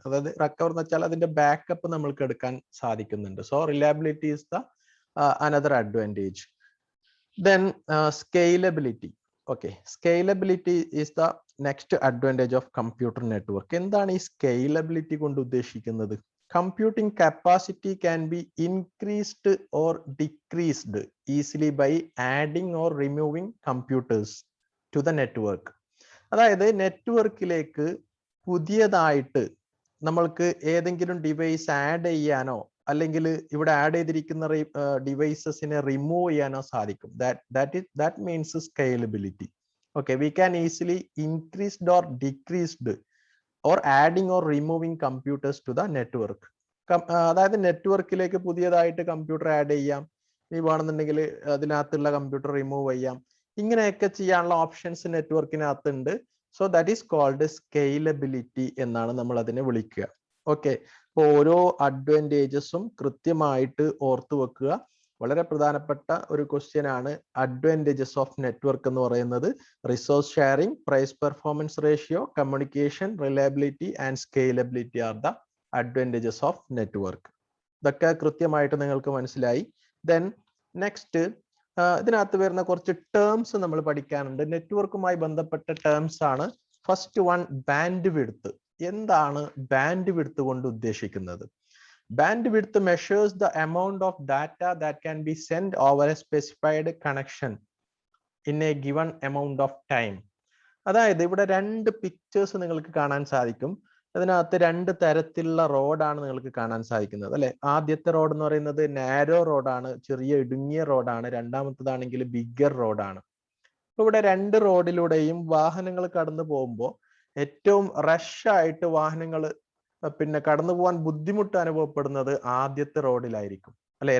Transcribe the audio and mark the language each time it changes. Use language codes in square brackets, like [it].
[ml] അതായത് റിക്കവർ എന്ന് വെച്ചാൽ അതിന്റെ ബാക്കപ്പ് നമ്മൾക്ക് എടുക്കാൻ സാധിക്കുന്നുണ്ട്. [en] So reliability is the another advantage. Then scalability. Okay, scalability is the next advantage of computer network. [ml] എന്താണ് ഈ സ്കെയിലബിലിറ്റി കൊണ്ട് ഉദ്ദേശിക്കുന്നത്? [en] Computing capacity can be increased or decreased easily by adding or removing computers to the network. [ml] അതായത് നെറ്റ്വർക്കിലേക്ക് പുതിയതായിട്ട് നമ്മൾക്ക് ഏതെങ്കിലും device add ചെയ്യാനോ അല്ലെങ്കിൽ ഇവിടെ ആഡ് ചെയ്തിരിക്കുന്ന ഡിവൈസസിനെ റിമൂവ് ചെയ്യാനോ സാധിക്കും. [en] that means scalability. Okay, we can easily increased or decreased or adding or removing computers to the network. [ml] അതായത് നെറ്റ്വർക്കിലേക്ക് പുതിയതായിട്ട് കമ്പ്യൂട്ടർ ആഡ് ചെയ്യാം, ഈ വേണമെന്നുണ്ടെങ്കിൽ അതിനകത്തുള്ള കമ്പ്യൂട്ടർ റിമൂവ് ചെയ്യാം. ഇങ്ങനെയൊക്കെ ചെയ്യാനുള്ള options നെറ്റ്വർക്കിനകത്തുണ്ട്. [en] so that is called scalability [ml] എന്നാണ് നമ്മൾ അതിനെ വിളിക്കുക. ഓക്കെ, അപ്പോൾ ഓരോ അഡ്വാൻറ്റേജസും കൃത്യമായിട്ട് ഓർത്തു വെക്കുക. വളരെ പ്രധാനപ്പെട്ട ഒരു ക്വസ്റ്റ്യൻ ആണ് അഡ്വാൻറ്റേജസ് ഓഫ് നെറ്റ്വർക്ക് എന്ന് പറയുന്നത്. [en] Resource sharing, price performance ratio, communication, reliability and scalability are the advantages of network. [ml] ഇതൊക്കെ കൃത്യമായിട്ട് നിങ്ങൾക്ക് മനസ്സിലായി. ദെൻ നെക്സ്റ്റ് ഇതിനകത്ത് വരുന്ന കുറച്ച് ടേംസ് നമ്മൾ പഠിക്കാനുണ്ട്. നെറ്റ്വർക്കുമായി ബന്ധപ്പെട്ട ടേംസ് ആണ്. [en] First one, bandwidth. [ml] എന്താണ് ബാൻഡ് വിഡ്ത്ത് കൊണ്ട് ഉദ്ദേശിക്കുന്നത്? [en] Bandwidth measures the amount of data that can be sent over a specified connection in a given amount of time. [ml] അതായത് ഇവിടെ രണ്ട് പിക്ചേഴ്സ് നിങ്ങൾക്ക് കാണാൻ സാധിക്കും. അതിനകത്ത് രണ്ട് തരത്തിലുള്ള റോഡാണ് നിങ്ങൾക്ക് കാണാൻ സാധിക്കുന്നത് അല്ലെ. ആദ്യത്തെ റോഡ് എന്ന് പറയുന്നത് നാരോ റോഡാണ്, ചെറിയ ഇടുങ്ങിയ റോഡാണ്. രണ്ടാമത്തതാണെങ്കിൽ ബിഗ്ഗർ റോഡാണ്. അപ്പൊ ഇവിടെ രണ്ട് റോഡിലൂടെയും വാഹനങ്ങൾ കടന്നു പോകുമ്പോൾ ഏറ്റവും റഷ് ആയിട്ട് വാഹനങ്ങൾ പിന്നെ കടന്നു പോകാൻ ബുദ്ധിമുട്ട് അനുഭവപ്പെടുന്നത് ആദ്യത്തെ റോഡിലായിരിക്കും അല്ലെ.